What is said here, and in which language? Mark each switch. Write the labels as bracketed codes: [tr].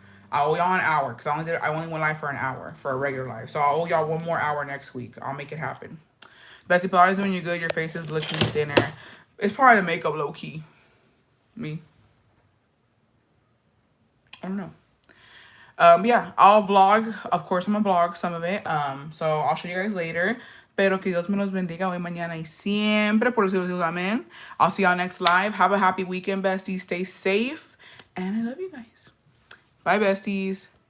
[en] Because I only went live for an hour for a regular live. So I owe y'all 1 more hour next week. I'll make it happen. Bestie, probably doing you good. Your face is looking thinner. It's probably the makeup, low key. Me. I don't know. Yeah, I'll vlog. Of course, I'm gonna vlog some of it. So I'll show you guys later. [es] Pero que Dios me los bendiga hoy, mañana y siempre. Por eso Dios, amen. [en] I'll see y'all next live. Have a happy weekend, besties. Stay safe. And I love you guys. Bye, besties.